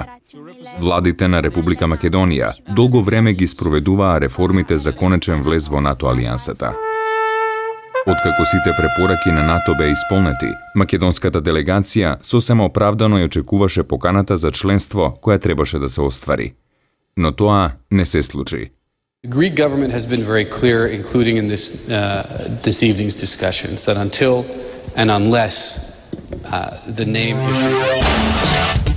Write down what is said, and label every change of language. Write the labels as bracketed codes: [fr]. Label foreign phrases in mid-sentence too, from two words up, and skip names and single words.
[mk] Владите на Република Македонија долго време ги спроведуваа реформите за конечен влез во НАТО алијансата. Откако сите препораки на НАТО беа исполнети, македонската делегација сосема оправдано ја очекуваше поканата за членство која требаше да се оствари. Но тоа не се случи. [en] The Greek government has been very clear, including in this evening's discussions, that until and unless the name issue